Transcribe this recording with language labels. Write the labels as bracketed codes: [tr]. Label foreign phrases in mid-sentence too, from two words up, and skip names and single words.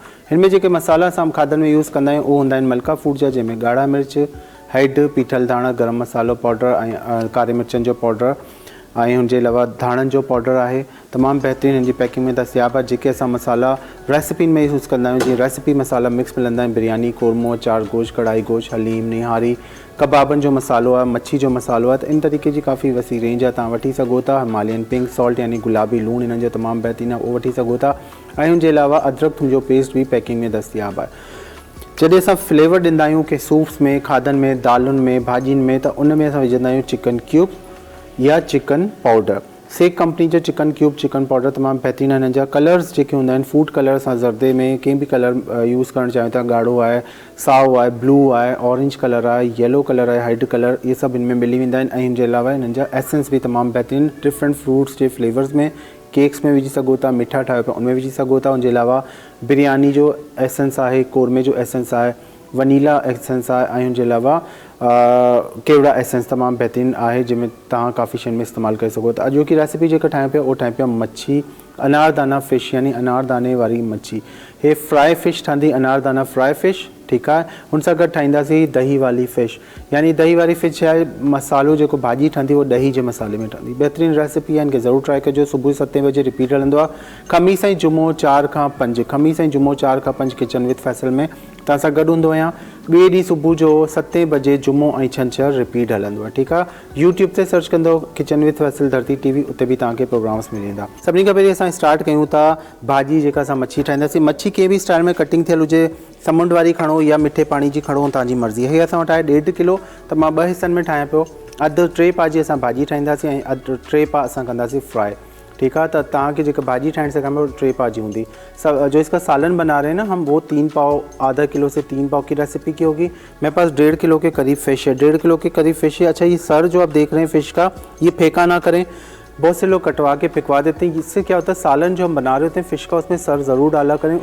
[sd] हिन में जेके मसाला असां खाधनि में यूज़ कंदा आहियूं उहे हूंदा आहिनि मलका फूड जा, जंहिंमें ॻाढ़ा मिर्च, हैड, पीठल धाणा, गरम मसालो पाउडर ऐं कारे मिर्चनि जो पाउडर ऐं हुनजे अलावा धाणनि जो पाउडर आहे। तमामु बहितरीनु हिन जी पैकिंग में दस्तियाब आहे। जेके असां मसाला रेसिपीनि में यूज़ कंदा आहियूं, जीअं रेसिपी मसाला मिक्स मिलंदा आहिनि, बिरयानी, कोरमो, चार गोश्त, कढ़ाई गोश्त, हलीम, निहारी, कबाबनि जो मसालो आहे, मच्छी जो मसालो आहे। त इन तरीक़े जी काफ़ी वसी रेंज आहे, तव्हां वठी सघो था। हिमालयन पिंक सॉल्ट यानी गुलाबी लूणु हिननि जो तमामु बहितरीनु आहे, उहो वठी सघो था। ऐं हुनजे अलावा अदरक थूम जो पेस्ट बि पैकिंग में दस्तियाब आहे। जॾहिं असां फ्लेवर ॾींदा आहियूं कि सूप्स में, खाधनि में, दालुनि में, भाॼियुनि में, त उन में असां विझंदा आहियूं चिकन क्यूब या चिकन पाउडर। सेक कंपनी जो चिकन क्यूब, चिकन पाउडर तमामु बहितरीनु आहे। हिननि जा कलर्स जेके हूंदा आहिनि, [en] food colour [sd] असां ज़र्दे में कंहिं बि कलर यूज़ करणु चाहियूं था, ॻाढ़ो आहे, साओ आहे, ब्लू आहे, [en] orange colour [sd] आहे, [en] yellow colour [sd] आहे, [en] hide colour, [sd] इहे सभु हिन में मिली वेंदा आहिनि। ऐं हिन जे अलावा हिननि जा एसेंस बि तमामु बहितरीनु डिफरेंट फ्रूट्स जे फ्लेवर्स में, केक्स में विझी सघो था, मिठा ठाहियो पिया उनमें विझी सघो था। उनजे अलावा बिरयानी जो एसेंस आहे, कोरमे जो एसेंस आहे, वनीला एसेंस आहे, ऐं हुनजे अलावा केवड़ा एसेंस तमामु बहितरीनु आहे, जंहिंमें तव्हां काफ़ी शयुनि में इस्तेमालु करे सघो था। अॼु की रेसिपी जेका ठाहियूं पिया उहो ठाहियूं पिया मच्छी अनारदाना फ़िश यानी अनारदाने वारी मच्छी। हे [en] fry fish [sd] ठहंदी, अनारदाना [en] fry fish, [sd] ठीकु आहे। हुन सां गॾु ठाहींदासीं दही वाली फ़िश, यानी दही वारी फ़िश आहे, मसालो जेको भाॼी ठहंदी उहो ॾही जे मसाले में ठहंदी। बहितरीनु रेसिपी आहे, इनखे ज़रूरु ट्राई कजो। सुबुह 7 बजे रिपीट हलंदो आहे, ख़मीस ऐं जुमो 4 खां 5, ख़मीस ऐं जुमो 4 खां 5 किचन विद फैसल में तव्हां सां गॾु हूंदो आहियां। ॿिए ॾींहुं सुबुह जो 7 बजे जुमो ऐं छंछरु रिपीट हलंदो आहे, ठीकु आहे। यूट्यूब ते सर्च कंदो किचन विद फैसल धरती टीवी, उते बि तव्हांखे प्रोग्राम्स मिली वेंदा। सभिनी खां पहिरीं असां स्टार्ट कयूं था भाॼी जेका असां मच्छी ठाहींदासीं। मच्छी कंहिं बि स्टाइल में कटिंग थियल हुजे, समुंड वारी खणो या मिठे पाणी जी खणो, तव्हांजी मर्ज़ी। हे असां वटि आहे 1.5 किलो, त मां 2 हिसनि में ठाहियां पियो। अधु 3 पा जी असां भाॼी ठाहींदासीं ऐं अधु 3 पा असां कंदासीं फ्राई, [ur] ٹھیک ہے. [sd] तो तव्हांखे जेका भाजी ठाहिण सेखारियो 3 पाव जी होंगी। [ur] جو اس کا سالن بنا رہے ہیں نا ہم، وہ 3 پاؤ، آدھا کلو سے 3 پاؤ کی ریسیپی کی ہوگی. میرے پاس 1.5 کلو کے قریب فش ہے، 1.5 کلو کے قریب فش ہے۔ اچھا، یہ سر جو آپ دیکھ رہے ہیں فش کا، یہ پھینکا نا کریں. بہت سے لوگ کٹوا کے پھنکوا دیتے ہیں۔ اس سے کیا ہوتا ہے، سالن جو ہم بنا رہے ہوتے ہیں فش کا، اس میں سر ضرور ڈالا کریں.